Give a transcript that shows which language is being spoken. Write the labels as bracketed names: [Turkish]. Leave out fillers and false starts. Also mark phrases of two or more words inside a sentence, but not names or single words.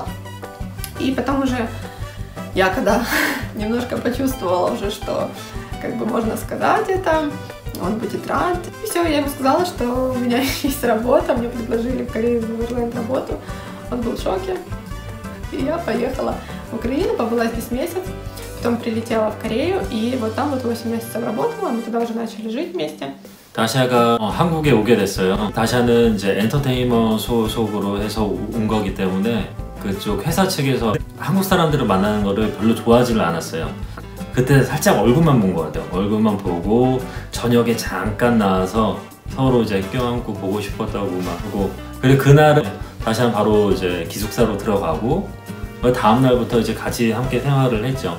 [Russian] И потом уже я когда немножко почувствовала уже, что как бы можно сказать это, он будет рад. И все, я ему сказала, что у меня есть работа, мне предложили в Корее в Эверленд работу. Он был в шоке. И я поехала в Украину, побыла здесь месяц, потом прилетела в Корею, и вот там вот 8 месяцев работала, мы тогда уже начали жить вместе. [Korean] 다샤가 한국에 오게 됐어요. 다샤는 이제 엔터테인먼 소속으로 해서 온 거기 때문에 그쪽 회사 측에서 한국 사람들을 만나는 거를 별로 좋아하지를 않았어요. 그때 살짝 얼굴만 본 것 같아요. 얼굴만 보고 저녁에 잠깐 나와서 서로 이제 껴안고 보고 싶었다고 막 하고, 그리고 그날은 다시는 바로 이제 기숙사로 들어가고 다음 날부터 이제 같이 함께 생활을 했죠.